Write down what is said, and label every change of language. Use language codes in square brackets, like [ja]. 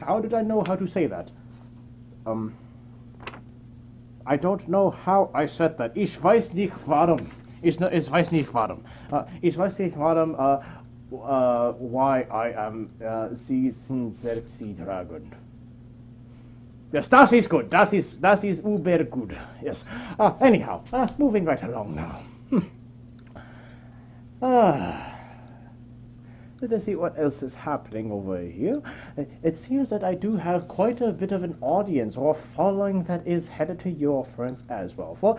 [en] How did I know how to say that? I don't know how I said that. [de] Ich weiß nicht warum. Ich weiß nicht warum. Ich weiß nicht warum, [en] why I am season sexy dragon. [de] Yes, das ist gut. Das ist uber good. Yes. [en] Anyhow, moving right along now. Let us see what else is happening over here. It seems that I do have quite a bit of an audience or following that is headed to your friends as well.